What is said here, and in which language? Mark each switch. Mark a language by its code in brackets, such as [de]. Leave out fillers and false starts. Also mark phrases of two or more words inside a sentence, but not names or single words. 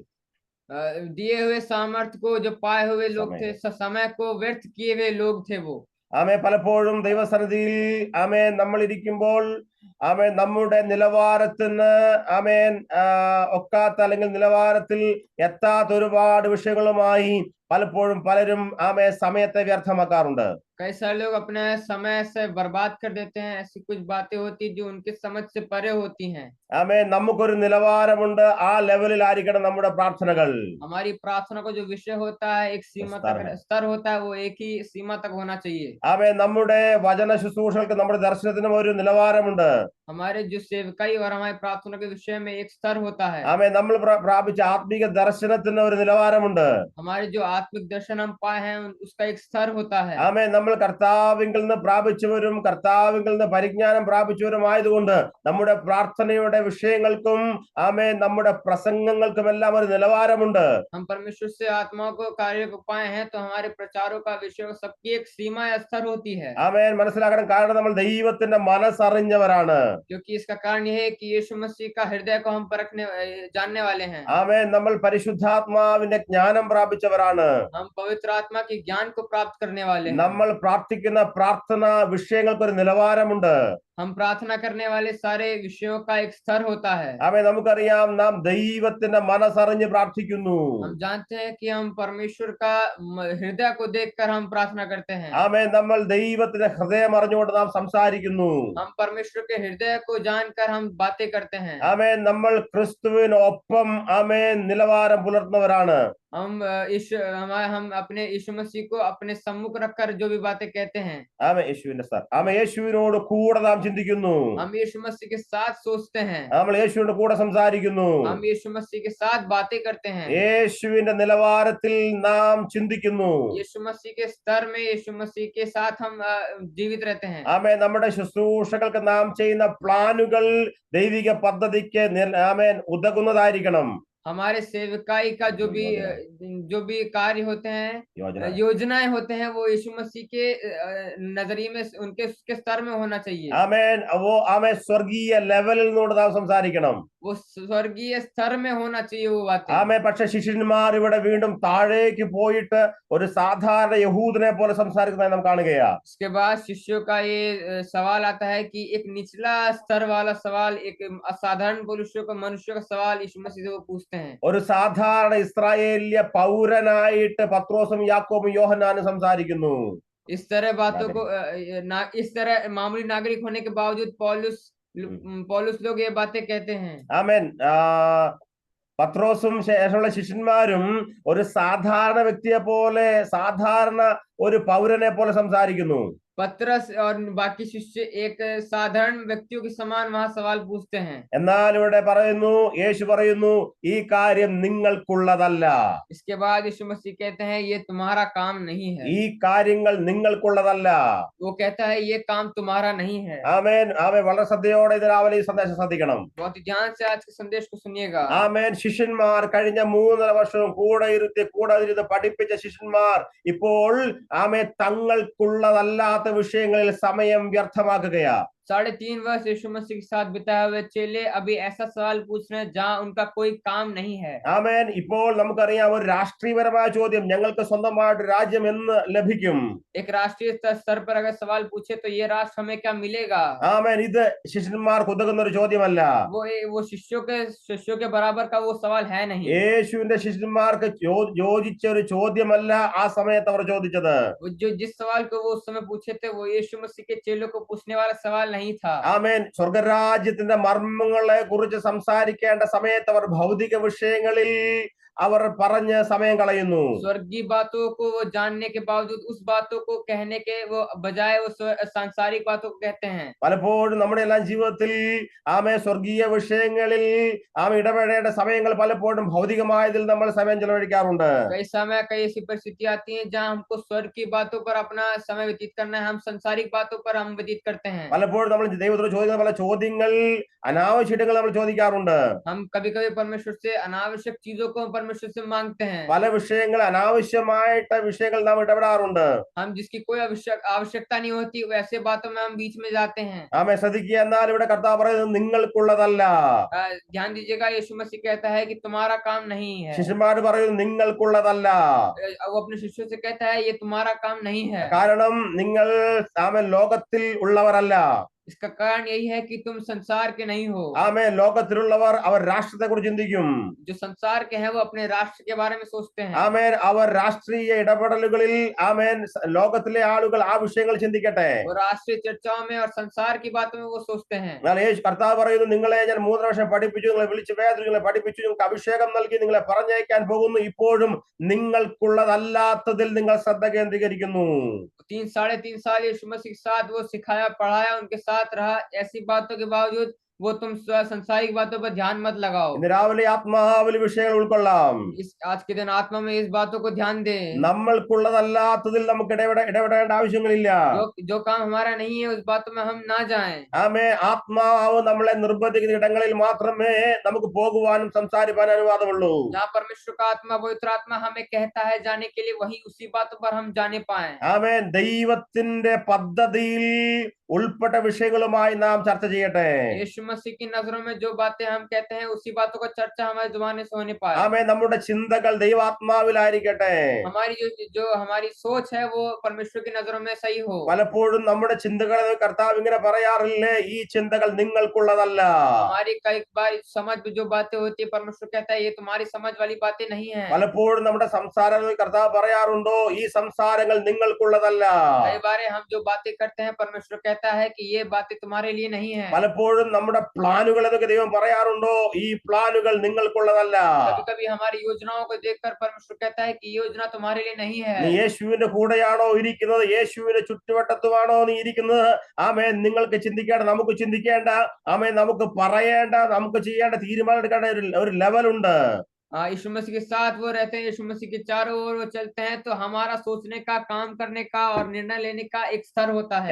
[hi] दिए हुए सामर्थ्य को जो पाए हुए लोग थे, समय को व्यर्थ किए हुए लोग थे वो। [ml] ആമേ പലപ്പോഴും ദൈവസന്നിധിയിൽ ആമേൻ നമ്മൾ ഇരിക്കുമ്പോൾ ആമേൻ നമ്മുടെ നിലവാരത്തിന് ആമേൻ ഒക്കാത്ത അല്ലെങ്കിൽ നിലവാരത്തിൽ എത്താത്ത ഒരുപാട് വിഷയങ്ങളുമായി പലപ്പോഴും പലരും ആമേ സമയത്തെ വ്യർത്ഥമാക്കാറുണ്ട്. [hi] कई सारे लोग अपने समय से बर्बाद कर देते हैं। ऐसी कुछ बातें होती जो उनके समझ से परे होती हैं। [ml] ആമേ നമുക്കൊരു നിലവാരമുണ്ട്. ആ ലെവലിൽ ആയിരിക്കണം നമ്മുടെ പ്രാർത്ഥനകൾ. [hi] हमारी प्रार्थना का जो विषय होता है, एक सीमा तक स्तर होता है, वो एक ही सीमा तक होना चाहिए। [ml] ആമേ നമ്മുടെ വചന ശുശ്രൂഷകൾക്ക് നമ്മുടെ ദർശനത്തിനും ഒരു നിലവാരമുണ്ട്. [hi] हमारे जो सेवकाई और हमारी प्रार्थना के विषय में एक स्तर होता है। [ml] ആമേ നമ്മൾ പ്രാപിച്ച ആത്മീക ദർശനത്തിന് ഒരു നിലവാരമുണ്ട്. [hi] हमारे जो आत्मिक दर्शन हम पाए हैं, उसका एक स्तर होता है। [ml] ആമേ നമ്മൾ കർത്താവിങ്കിൽ നിന്ന് പ്രാപിച്ചവരും കർത്താവിങ്കിൽ നിന്ന് പരിജ്ഞാനം പ്രാപിച്ചവരും ആയതുകൊണ്ട് നമ്മുടെ പ്രാർത്ഥനയുടെ വിഷയങ്ങൾക്കും ആമേ നമ്മുടെ പ്രസംഗങ്ങൾക്കും എല്ലാം ഒരു നിലവാരമുണ്ട്. [hi] हम परमेश्वर से आत्माओं को कार्य को पाए हैं, तो हमारे प्रचारों का विषय सबकी एक सीमा या स्तर होती है। [ml] ആമേൻ. മനസ്സിലാക്കണം, കാരണം നമ്മൾ ദൈവത്തിന്റെ മനസ്സറിഞ്ഞവരാണ്. [hi] क्योंकि इसका कारण यह है कि यीशु मसीह का हृदय को हम परखने जानने वाले हैं। [ml] ആമേൻ. നമ്മൾ പരിശുദ്ധാത്മാവിന്റെ ജ്ഞാനം പ്രാപിച്ചവരാണ്. [hi] हम पवित्र आत्मा के ज्ञान को प्राप्त करने वाले हैं। [ml] നമ്മൾ പ്രാർത്ഥിക്കുന്ന പ്രാർത്ഥന വിഷയങ്ങൾക്കൊരു നിലവാരമുണ്ട്. [hi] हम प्रार्थना करने वाले सारे विषयों का एक स्तर होता है। [ml] നമുക്കറിയാം നാം ദൈവത്തിന്റെ മനസ്സറിഞ്ഞ് പ്രാർത്ഥിക്കുന്നു. [hi] हम जानते हैं कि हम परमेश्वर का हृदय को देखकर हम प्रार्थना करते हैं। [ml] നമ്മൾ ദൈവത്തിന്റെ ഹൃദയം അറിഞ്ഞുകൊണ്ട് നാം സംസാരിക്കുന്നു. [hi] हम परमेश्वर के हृदय को जानकर हम बातें करते हैं। [ml] നമ്മൾ ക്രിസ്തുവിനൊപ്പം നിലവാരം പുലർത്തുന്നവരാണ്. [hi] हम अपने यीशु मसीह को अपने सम्मुख रखकर जो भी बातें कहते हैं, [ml] യേശുവിനോട് കൂടെ നാം ചിന്തിക്കുന്നു. [hi] हम यीशु मसीह के साथ सोचते हैं, [ml] നമ്മൾ യേശുവിന്റെ കൂടെ സംസാരിക്കുന്നു. [hi] हम यीशु मसीह के साथ बातें करते हैं। [ml] യേശുവിന്റെ നിലവാരത്തിൽ നാം ചിന്തിക്കുന്നു. [hi] यीशु मसीह के स्तर में यीशु मसीह के साथ हम जीवित रहते हैं। [ml] നമ്മുടെ ശുശ്രൂഷകൾക്ക് നാം ചെയ്യുന്ന പ്ലാനുകൾ ദൈവിക പദ്ധതിക്ക് ഉതകുന്നതായിരിക്കണം. [hi] हमारे सेवकाई का जो भी कार्य होते हैं, योजनाएं होते हैं, वो यीशु मसीह के नजरिए में उनके स्तर में होना चाहिए। [ml] സ്വർഗീയ ലെവലിൽ നിന്നോട് നാം സംസാരിക്കണം. [hi] वो स्वर्गीय स्तर में होना चाहिए वो बातें। [ml] പക്ഷെ ശിഷ്യന്മാർ ഇവിടെ വീണ്ടും താഴേക്ക് പോയിട്ട് ഒരു സാധാരണ യഹൂദനെ പോലെ സംസാരിക്കുന്നതായി നാം കാണുകയാണ്. [hi] उसके बाद शिष्यों का ये सवाल आता है कि एक निचला स्तर वाला सवाल, एक असाधारण मनुष्य का सवाल यीशु मसीह से वो पूछते हैं। [ml] ഒരു സാധാരണ ഇസ്രായേലിയ പൗരനായിട്ട് പത്രോസും യാക്കോബും യോഹന്നാനും സംസാരിക്കുന്നു. [hi] इस तरह बातों को इस तरह मामूली नागरिक होने के बावजूद पौलुस लोग ये बातें कहते हैं। [ml] ആമേൻ. പത്രോസും ശേഷമുള്ള ശിഷ്യന്മാരും ഒരു സാധാരണ വ്യക്തിയെ പോലെ, സാധാരണ ഒരു പൗരനെ പോലെ സംസാരിക്കുന്നു. [hi] पत्रस और बाकी शिष्य एक साधारण व्यक्तियों के समान वहां सवाल पूछते हैं। [ml] എന്നാൽ ഇവിടെ പറയുന്നു, യേശു പറയുന്നു, ഈ കാര്യം നിങ്ങൾക്കുള്ളതല്ല. [hi] इसके बाद यीशु मसीह कहते हैं ये तुम्हारा काम नहीं है. [ml] ഈ കാര്യങ്ങൾ നിങ്ങൾക്കുള്ളതല്ല. [hi] वो कहता है ये काम तुम्हारा नहीं है. [ml] ആമേൻ. വളരെ ശ്രദ്ധയോടെ ഇത് രാവിലെ ഈ സന്ദേശം ശ്രദ്ധിക്കണം. [hi] बहुत ध्यान से आज के संदेश को सुनिएगा. [ml] ആമേൻ. ശിഷ്യന്മാർ കഴിഞ്ഞ 3.5 വർഷം കൂടെ ഇരുന്ന് പഠിപ്പിച്ച ശിഷ്യന്മാർ ഇപ്പോൾ തങ്ങൾക്കുള്ളതല്ലാത്ത വിഷയങ്ങളിൽ സമയം വ്യർത്ഥമാക്കുകയാ. [hi] 3.5 वर्ष यीशु मसीह के साथ बिताए हुए चेले अभी ऐसा सवाल पूछ रहे हैं जहाँ उनका कोई काम नहीं है। [ml] ആമേൻ. ഇപ്പോൾ നമുക്കറിയാം ഒരു രാഷ്ട്രീയപരമായ ചോദ്യം, ഞങ്ങൾക്ക് സ്വന്തമായിട്ട് രാജ്യം എന്ന് ലഭിക്കും? [hi] एक राष्ट्रीय स्तर पर अगर सवाल पूछे तो ये राष्ट्र हमें क्या मिलेगा? [ml] ആമേൻ. ഇത് ശിഷ്യന്മാർക്ക് ഉതകുന്ന ഒരു ചോദ്യമല്ല. [hi] वो शिष्यों के बराबर का वो सवाल है नहीं. [ml] യേശുവിന്റെ ശിഷ്യന്മാർക്ക് യോജിച്ച ഒരു ചോദ്യമല്ല ആ സമയത്ത് അവർ ചോദിച്ചത്. [hi] जिस सवाल को वो उस समय पूछे थे वो यीशु मसीह के चेलों को पूछने वाला सवाल नहीं था. [ml] ആമേൻ. സ്വർഗരാജ്യത്തിന്റെ മർമ്മങ്ങളെ കുറിച്ച് സംസാരിക്കേണ്ട സമയത്ത് അവർ ഭൗതിക വിഷയങ്ങളിൽ അവർ പറഞ്ഞ് സമയം കളയുന്നു. [hi] स्वर्गीय बातों को वो जानने के बावजूद उस बातों को कहने के वो बजाय वो सांसारिक बातों को कहते हैं. [ml] പലപ്പോഴും നമ്മുടെ എല്ലാം ജീവിതത്തിൽ സ്വർഗീയ വിഷയങ്ങളിൽ ഇടപെടേണ്ട സമയങ്ങൾ പലപ്പോഴും ഭൗതികമായതിൽ നമ്മൾ സമയം ചെലവഴിക്കാറുണ്ട്. [hi] कई ऐसी परिस्थिति आती है जहाँ हमको स्वर्ग की बातों पर अपना समय व्यतीत करना है, हम सांसारिक बातों पर हम व्यतीत करते हैं. [ml] പലപ്പോഴും നമ്മൾ ദൈവത്തോട് ചോദിക്കുന്ന പല ചോദ്യങ്ങൾ, അനാവശ്യങ്ങൾ നമ്മൾ ചോദിക്കാറുണ്ട്. [hi] हम कभी-कभी परमेश्वर से अनावश्यक चीजों को परमेश्वर से मांगते हैं. [ml] പല വിഷയങ്ങൾ, അനാവശ്യമായിട്ട് വിഷയങ്ങൾ നാം ഇടപെടാറുണ്ട്. [hi] हम जिसकी कोई आवश्यकता नहीं होती वैसे बातों में हम बीच में जाते हैं. [ml] ശ്രദ്ധിക്കുക. എന്നാൽ ഇവിടെ കർത്താവ് പറയുന്നത് നിങ്ങൾക്കുള്ളതല്ല. [hi] ध्यान दीजिएगा, यीशु मसीह कहता है कि तुम्हारा काम नहीं है. [ml] ശിഷ്യന്മാർ പറയുന്നത് നിങ്ങൾക്കുള്ളതല്ല. [hi] वो अपने शिष्यों से कहता है ये तुम्हारा काम नहीं है. [ml] കാരണം നിങ്ങൾ ലോകത്തിൽ ഉള്ളവരല്ല. [hi] इसका कारण यही है कि तुम संसार के नहीं हो. [ml] ലോകത്തിലുള്ളവർ അവർ രാഷ്ട്രത്തെ കുറിച്ച് ചിന്തിക്കും. [hi] जो संसार के हैं वो अपने राष्ट्र के बारे में सोचते हैं. [ml] അവർ രാഷ്ട്രീയ ഇടപെടലുകളിൽ ലോകത്തിലെ ആളുകൾ ആ വിഷയങ്ങൾ ചിന്തിക്കട്ടെ. [hi] वो राष्ट्रीय चर्चाओं में और संसार की बातों में वो सोचते हैं. [ml] കർത്താവ് പറയുന്നു, നിങ്ങളെ ഞാൻ 3 വർഷം പഠിപ്പിച്ചു, നിങ്ങളെ വിളിച്ച് വേദനകളെ പഠിപ്പിച്ചു, നിങ്ങൾക്ക് അഭിഷേകം നൽകി, നിങ്ങളെ പറഞ്ഞയക്കാൻ പോകുന്നു. ഇപ്പോഴും നിങ്ങൾക്കുള്ളതല്ലാത്തതിൽ നിങ്ങൾ ശ്രദ്ധ കേന്ദ്രീകരിക്കുന്നു. [hi] 3.5 साल यीशु मसीह के साथ वो सिखाया, पढ़ाया, उनके साथ रहा. ऐसी बातों के बावजूद वो तुम संसारिक बातों पर ध्यान मत लगाओ. [ml] രാവിലെ ആത്മാവിൽ വിഷയങ്ങൾ ഉൾക്കൊള്ളാം. [hi] इस आज के दिन आत्मा में इस बातों को ध्यान दे. [ml] നമ്മൾക്കുള്ളതല്ലാത്തതിൽ നമുക്ക് ഇടപെടേണ്ട ആവശ്യങ്ങളില്ല. [hi] जो काम हमारा नहीं है उस बातों में हम ना जाएं. [ml] ആത്മാവ് നമ്മളെ നിർബന്ധിക്കുന്ന ഇടങ്ങളിൽ മാത്രമേ നമുക്ക് പോകുവാനും സംസാരിക്കാനും അനുവാദമുള്ളൂ. [hi] जहाँ परमेश्वर का आत्मा, पवित्र आत्मा हमें कहता है जाने के लिए, वही उसी बातों पर हम जाने पाए. [ml] ആമേൻ. ദൈവത്തിന്റെ പദ്ധതിയിൽ ഉൾപ്പെട്ട വിഷയങ്ങളുമായി നാം ചർച്ച ചെയ്യട്ടെ. [hi] यीशु मसीह की नजरों में जो बातें हम कहते हैं उसी बातों का चर्चा हमारे जुबान से होने पाए। [ml] ആമേൻ. നമ്മുടെ ചിന്തകൾ ദൈവാത്മാവിലായിരിക്കട്ടെ. [hi] हमारी जो हमारी सोच है वो परमेश्वर की नजरों में सही हो। [ml] പലപ്പോഴും നമ്മുടെ ചിന്തകളെ കർത്താവ് ഇങ്ങനെ പറയാറില്ലേ, ഈ ചിന്തകൾ നിങ്ങൾക്കുള്ളതല്ല. [hi] हमारी कई बार समझ में जो बातें होती है परमेश्वर कहता है ये तुम्हारी समझ वाली बातें नहीं है। [ml] പലപ്പോഴും നമ്മുടെ സംസാരം കർത്താവ് പറയാറുണ്ടോ, ഈ സംസാരങ്ങൾ നിങ്ങൾക്കുള്ളതല്ല. [hi] कई बार हम जो बातें करते हैं परमेश्वर कहता है कि ये बातें तुम्हारे लिए नहीं है। [ml] പലപ്പോഴും നമ്മുടെ പ്ലാനുകൾ എന്നൊക്കെ ദൈവം പറയാറുണ്ടോ, ഈ പ്ലാനുകൾ നിങ്ങൾക്കുള്ളതല്ല. [hi] कभी कभी हमारी योजनाओं को देखकर परमेश्वर कहता है कि ये योजना तुम्हारे लिए नहीं നീ है। [ml] യേശുവിന്റെ കൂടെയാണോ ഇരിക്കുന്നത്, യേശുവിന്റെ ചുറ്റുവട്ടത്തുമാണോ നീ ഇരിക്കുന്നത്? ആമേൻ. നിങ്ങൾക്ക് ചിന്തിക്കേണ്ട, നമുക്ക് ചിന്തിക്കേണ്ട, ആമേൻ, നമുക്ക് പറയേണ്ട, നമുക്ക് ചെയ്യേണ്ട, തീരുമാനം എടുക്കേണ്ട ഒരു ലെവലുണ്ട്. [hi] यीशु मसीह के साथ वो रहते हैं, यीशु मसीह के चारों ओर वो चलते हैं, तो हमारा सोचने का, काम करने का और निर्णय लेने का एक स्तर होता है।